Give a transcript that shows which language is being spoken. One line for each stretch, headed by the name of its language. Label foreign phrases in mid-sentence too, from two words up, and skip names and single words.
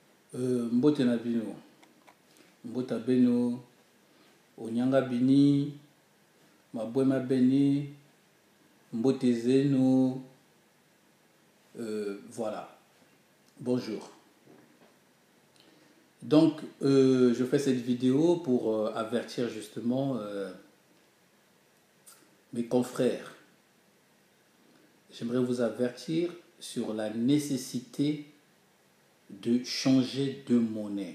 Lingala: Mbote na bino,
Kongo: mbota beno,
Lingala: onyanga bini, mabwema beni, mbote zeno,
French: voilà. Bonjour. Donc, je fais cette vidéo pour avertir justement mes confrères. J'aimerais vous avertir sur la nécessité de changer de monnaie.